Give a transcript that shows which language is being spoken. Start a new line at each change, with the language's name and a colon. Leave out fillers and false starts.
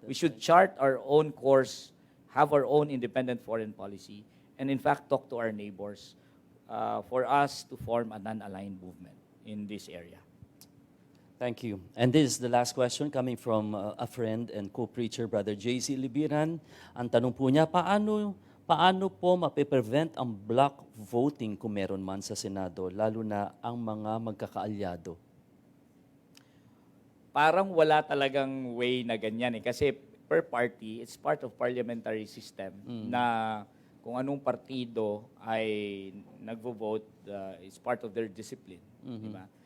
English: We should chart our own course, have our own independent foreign policy, and in fact talk to our neighbors for us to form a non-aligned movement in this area. Thank you. And this is the last question coming from a friend and co-preacher, Brother JC Libiran.
Filipino: Ang tanong po niya, paano po mapiprevent ang block voting kung meron man sa Senado, lalo na ang mga magkakaalyado? Parang wala talagang way na ganyan eh. Kasi
English: per party, it's part of parliamentary system
Filipino: na kung anong partido ay nagvo-vote,
English: it's part of their discipline.
Filipino: Diba?